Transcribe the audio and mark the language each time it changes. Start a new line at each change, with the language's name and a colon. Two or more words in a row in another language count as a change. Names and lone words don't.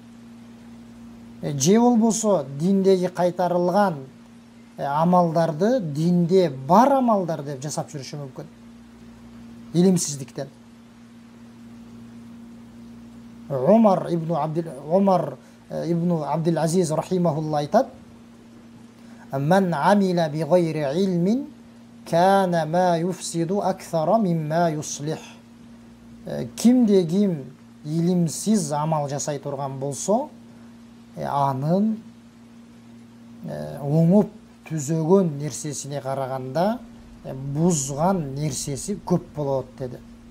Kyrgyz: Же болбосо диндеги кайтарылган амалдарды динде бар амалдар деп жасап жүрүшү мүмкүн. Илимсиздиктен. Умар ибн Абдул Азиз рахимахуллах айтат:
Arabic: "من عمل بغير علم كان ما يفسد أكثر مما يصلح."
Kyrgyz: Кимде ким илимсиз амал жасай турган болсо, анын оңоп түзөгөн нерсесине караганда бузган нерсеси көп болот деди.